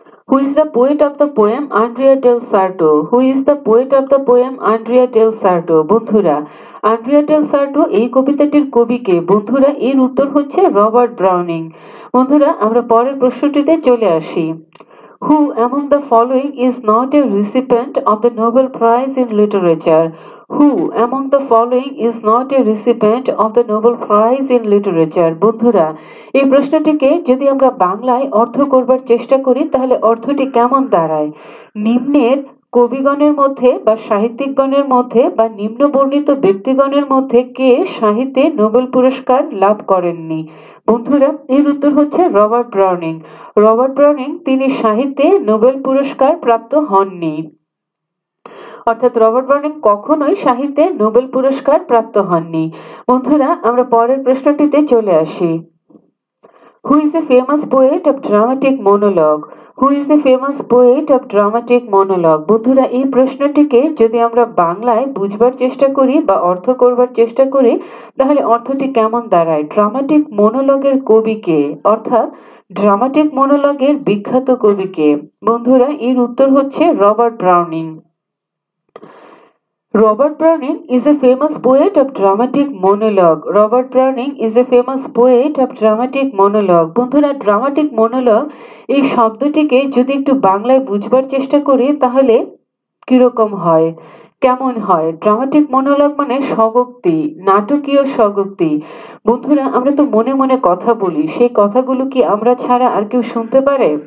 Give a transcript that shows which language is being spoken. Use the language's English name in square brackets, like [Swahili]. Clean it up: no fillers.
[English] Who is the poet of the poem Andrea del Sarto? Who is the poet of the poem Andrea del Sarto? [Bangla] বন্ধুরা, Andrea del সার্টো এই কবিতাটির কবি কে? বন্ধুরা, এর উত্তর হচ্ছে রবার্ট ব্রাউনিং। বন্ধুরা, আমরা পরের প্রশ্নটিতে চলে আসি। [English] Who among the following is not a recipient of the Nobel Prize in Literature? Who among the following is not a recipient of the Nobel Prize in Literature? [Bangla] বন্ধুরা, এই প্রশ্নটিকে যদি আমরা বাংলায় অর্থ করবার চেষ্টা করি, তাহলে অর্থটি কেমন দাঁড়ায়? নিম্নের কবিগণের মধ্যে বা সাহিত্যিকগণের মধ্যে বা নিম্ন বর্ণিত ব্যক্তিগণের মধ্যে কে সাহিত্যে নোবেল পুরস্কার লাভ করেননি? বন্ধুরা, এর উত্তর হচ্ছে রবার্ট ব্রাউনিং। রবার্ট ব্রাউনিং তিনি সাহিত্যে নোবেল পুরস্কার প্রাপ্ত হননি। অর্থাৎ রবার্ট ব্রাউনিং কখনোই সাহিত্যে নোবেল পুরস্কার প্রাপ্ত হননি। বন্ধুরা, আমরা পরের প্রশ্নটিতে চলে আসি। [English] Who is a famous poet of dramatic monologue? Who is a famous poet of dramatic monologue? [Bangla] বন্ধুরা, এই প্রশ্নটিকে যদি আমরা বাংলায় বুঝবার চেষ্টা করি বা অর্থ করবার চেষ্টা করি, তাহলে অর্থটি কেমন দাঁড়ায়? ড্রামাটিক মোনোলগের কবি কে? অর্থাৎ ড্রামাটিক মোনোলগের বিখ্যাত কবি কে? বন্ধুরা, এর উত্তর হচ্ছে Robert Browning. [English] Robert Browning is a famous poet of dramatic monologue. Robert Browning is a famous poet of dramatic monologue. [Bangla] বন্ধুরা, ড্রামাটিক মনোলগ এই শব্দটিকে যদি একটু বাংলায় বুঝবার চেষ্টা করি, তাহলে কিরকম হয়? কেমন হয়? ড্রামাটিক মনোলগ মানে স্বগোক্তি, নাটকীয় স্বগোক্তি। বন্ধুরা, আমরা তো মনে মনে কথা বলি, সেই কথাগুলো কি আমরা ছাড়া আর কেউ শুনতে পারে?